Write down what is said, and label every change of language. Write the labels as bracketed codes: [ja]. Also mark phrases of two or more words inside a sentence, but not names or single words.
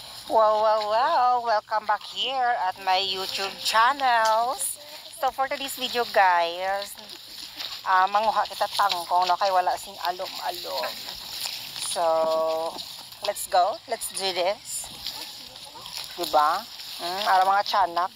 [en] Wow, wow, wow! Welcome back here at my YouTube channels. So for today's video guys, [hil] manguha kita tangkong no kay wala sing alom-alom. [en] So let's go. Let's do this. [hil] Diba? Ara mga tiyanak.